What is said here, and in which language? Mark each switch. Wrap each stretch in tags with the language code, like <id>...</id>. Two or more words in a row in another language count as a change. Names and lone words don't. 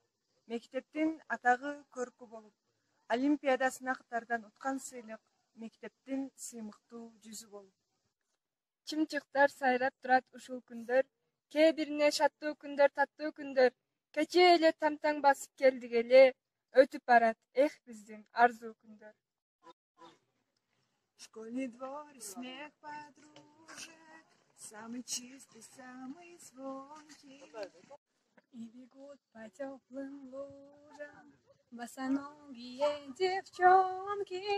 <ky>Мектептин атагы көркү болуп. Олимпиада сынактардан уткан сыйлык мектептин сыймыктуу жүзү болуп. Чымчыктар сайрап турат ушул күндөр, кээ бирине шаттуу күндөр, таттуу күндөр. Кече эле тамтаң басып келдик эле, өтүп барат, эх биздин арзуу күндөр.</ky> <ru>Школьный двор, смех подружек, самый чистый, самый звонкий. И бегут по теплым лужам босоногие девчонки.</ru>